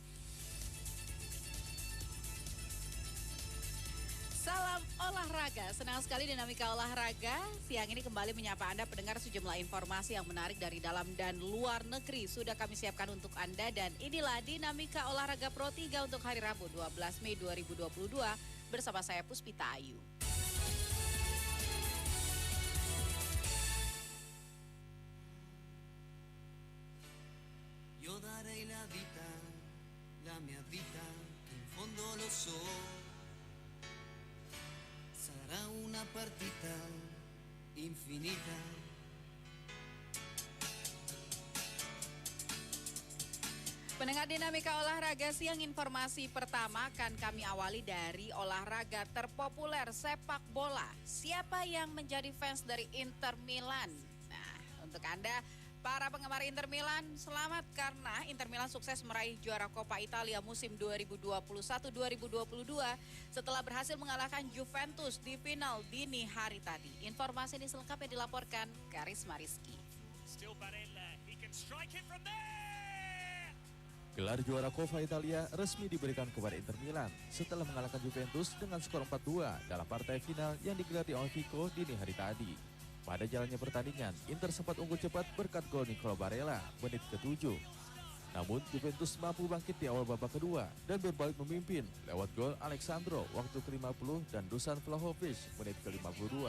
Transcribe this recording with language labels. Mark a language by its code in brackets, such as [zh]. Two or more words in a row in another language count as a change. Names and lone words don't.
[id] Salam olahraga, senang sekali dinamika olahraga. Siang ini kembali menyapa Anda pendengar sejumlah informasi yang menarik dari dalam dan luar negeri. Sudah kami siapkan untuk Anda dan inilah dinamika olahraga Pro 3 untuk hari Rabu 12 Mei 2022 bersama saya Puspita Ayu. [it] Io darei la mia vita, in fondo lo so. Sarà una partita infinita. [id] Pendengar dinamika olahraga siang, informasi pertama akan kami awali dari olahraga terpopuler sepak bola. Siapa yang menjadi fans dari Inter Milan? Nah, untuk Anda para penggemar Inter Milan, selamat karena Inter Milan sukses meraih juara Coppa Italia musim 2021-2022 setelah berhasil mengalahkan Juventus di final dini hari tadi. Informasi ini selengkapnya dilaporkan Karisma Rizky. [en] Still Barella, he can strike it from there. [id] Gelar juara Coppa Italia resmi diberikan kepada Inter Milan setelah mengalahkan Juventus dengan skor 4-2 dalam partai final yang digelar di Olimpico dini hari tadi. Pada jalannya pertandingan, Inter sempat unggul cepat berkat gol Nicolo Barella menit ke-7. Namun Juventus mampu bangkit di awal babak kedua dan berbalik memimpin lewat gol Alexandro waktu ke-50 dan Dusan Vlahovic menit ke-52.